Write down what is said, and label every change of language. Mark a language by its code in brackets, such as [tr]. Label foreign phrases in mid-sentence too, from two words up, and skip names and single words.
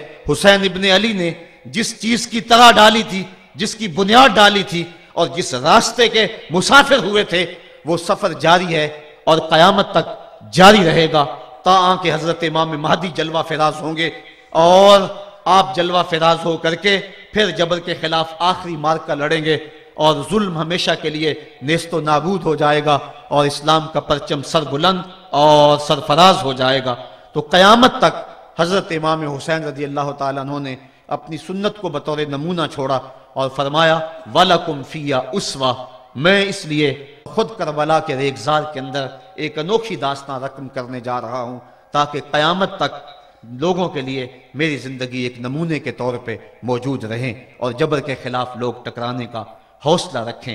[ur] حسین ابن علی نے جس چیز کی طرح ڈالی تھی، جس کی بنیاد ڈالی تھی اور جس راستے کے مسافر ہوئے تھے، وہ سفر جاری ہے اور قیامت تک جاری رہے گا، تا کہ حضرت امام مہدی جلوہ فراز ہوں گے، اور آپ جلوہ فراز ہو کر کے پھر جبر کے خلاف آخری معرکہ لڑیں گے، اور ظلم ہمیشہ کے لیے نیست و نابود ہو جائے گا، اور اسلام کا پرچم سر بلند اور سرفراز ہو جائے گا۔ تو قیامت تک حضرت امام حسین رضی اللہ تعالیٰ عنہ نے اپنی سنت کو بطور نمونہ چھوڑا اور فرمایا [ar] وَلَكُمْ فِيَّا أُسْوَةٌ، [ur] میں اس لیے خود کربلا کے ریگزار کے اندر ایک انوکھی داستان رقم کرنے جا رہا ہوں تاکہ قیامت تک لوگوں کے لیے میری زندگی ایک نمونے کے طور پہ موجود رہیں اور جبر کے خلاف لوگ ٹکرانے کا حوصلہ رکھیں۔